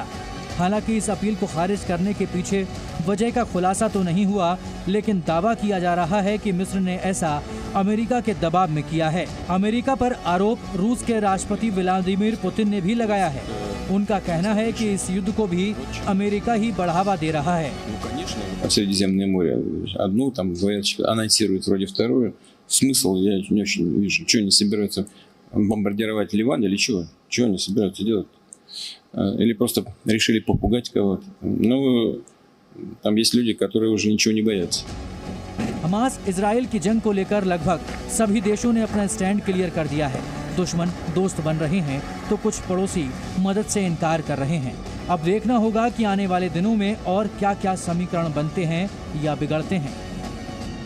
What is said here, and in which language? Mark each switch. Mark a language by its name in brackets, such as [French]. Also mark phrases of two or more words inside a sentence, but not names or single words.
[Hindi] हालांकि इस अपील को खारिज करने के पीछे वजह का खुलासा तो नहीं हुआ, लेकिन दावा किया जा रहा है कि मिस्र ने ऐसा अमेरिका के दबाव में किया है। अमेरिका पर आरोप रूस के राष्ट्रपति व्लादिमीर पुतिन ने भी लगाया है। उनका कहना है कि इस युद्ध को भी अमेरिका ही बढ़ावा दे रहा है। [Russian] Средиземное море. Одну там говорят, анонсируют вроде вторую. Смысл я не очень вижу. Чего они собираются бомбардировать Ливан или чего? Чего они собираются делать? Или просто решили попугать кого-то? Ну, там есть люди, которые уже ничего не боятся. [Hindi] हमास इजराइल की जंग को लेकर लगभग सभी देशों ने अपना [English] stand clear [Hindi] कर दिया है। दुश्मन दोस्त बन रहे हैं तो कुछ पड़ोसी मदद से इनकार कर रहे हैं। अब देखना होगा कि आने वाले दिनों में और क्या क्या समीकरण बनते हैं या बिगड़ते हैं।